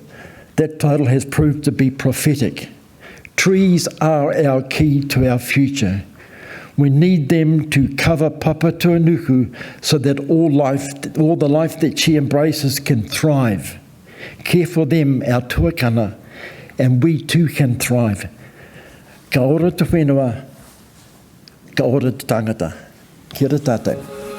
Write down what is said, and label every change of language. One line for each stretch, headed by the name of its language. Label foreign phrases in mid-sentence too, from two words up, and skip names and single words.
English: That title has proved to be prophetic. Trees are our key to our future. We need them to cover Papatūānuku so that all the life that she embraces can thrive. Care for them, our tuakana, and we too can thrive.
Māori: Ka ora te whenua, ka ora te tangata. Kia ora tātou.